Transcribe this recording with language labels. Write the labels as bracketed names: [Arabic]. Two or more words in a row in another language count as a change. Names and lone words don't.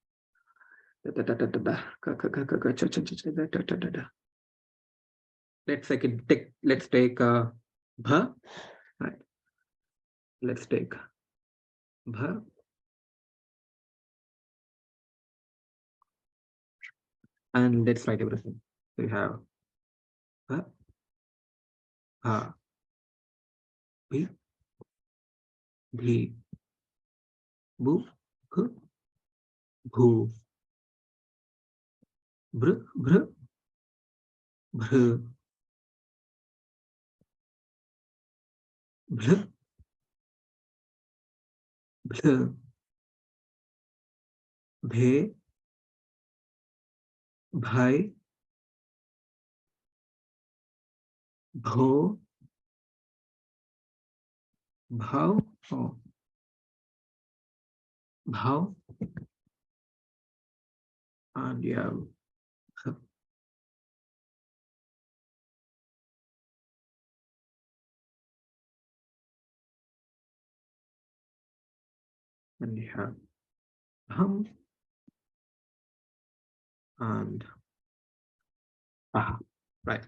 [English] Let's take bha, right? Let's take bha, and let's write everything. We have bha, ha, bhi, bhi, bu, bhu, bhu, br, br, bhr, bhl, bhl, bhe, bhai, bho, Bhav, oh, Bhav, and you have and you have hum and aha, right.